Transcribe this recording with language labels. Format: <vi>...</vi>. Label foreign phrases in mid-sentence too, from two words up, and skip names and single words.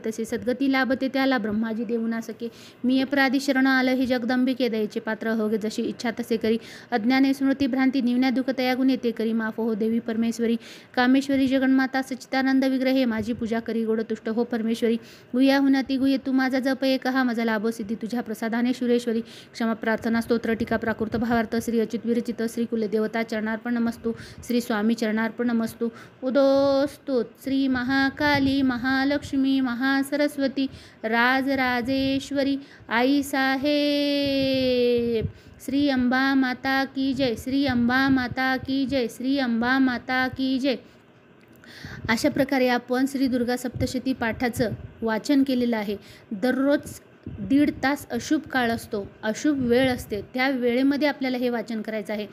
<mr>तसे सद्गती लाभते त्याला ब्रह्माजी देऊ ना सके मी अपराधी शरण आलं हे जगदंबिके दयेचे पात्र हो गे जशी इच्छा तसे करी अज्ञाने स्मृती भ्रांती निवन्या दुःख तया गुणे ते करी माफ हो देवी परमेश्वरी कामेश्वरी जगन्माता सच्चिदानंद विग्रहे माझी पूजा करी गोड तुष्ट हो परमेश्वरी गुह्या हुनाती गुह्य तू माझा जप एक हा माझा लाभ सिद्धी तुझ्या प्रसादाने सुरेश्वरी क्षमा प्रार्थना स्तोत्र टीका प्राकृत भावार्थ श्री अच्युत विरचित श्री कुलदेवता चरणार्पण नमस्तु श्री स्वामी चरणार्पण नमस्तु उदोस्तु श्री महाकाली महालक्ष्मी महासरस्वती राजराजेश्वरी आई साहेब</mr> <hi>श्री अंबा माता की जय श्री अंबा माता की जय श्री अंबा माता की जय।</hi> <mr>अशा प्रकारे आपण श्री दुर्गा सप्तशती पाठाचं वाचन केलेलं आहे। दररोज 1.5 तास अशुभ काळ असतो, अशुभ वेळ असते, त्या वेळेमध्ये आपल्याला हे वाचन करायचं आहे।</mr>